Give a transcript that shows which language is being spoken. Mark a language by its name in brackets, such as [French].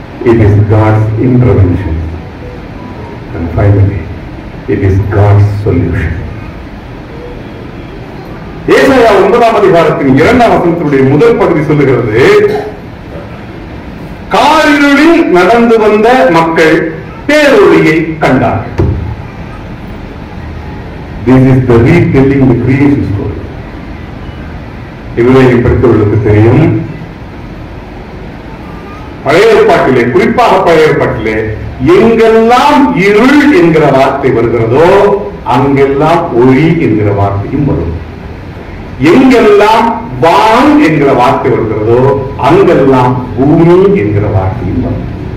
[English] It is God's intervention. And finally, it is God's solution. [Tamil] ஏசாயா 9ஆம் அதிகாரத்தின் 2ஆம் வசனத்தினுடைய முதல் பகுதி சொல்லுகிறது, காரிருளில் நடந்து வந்த மக்கள் பேரொளியை கண்டார்கள். [English] This is the retelling the creation story. [Tamil] இதுவரை படித்தவர்களுக்கு தெரியும், பழைய ஏற்பாட்டிலே, குறிப்பாக பழைய ஏற்பாட்டிலே எங்கெல்லாம் இருள் என்கிற வார்த்தை வருகிறதோ அங்கெல்லாம் ஒளி என்கிற வார்த்தையும் வரும். எங்கெல்லாம் வான் என்கிற வார்த்தை வருகிறதோ அங்கெல்லாம் பூமி என்கிற வார்த்தையும் வரும்.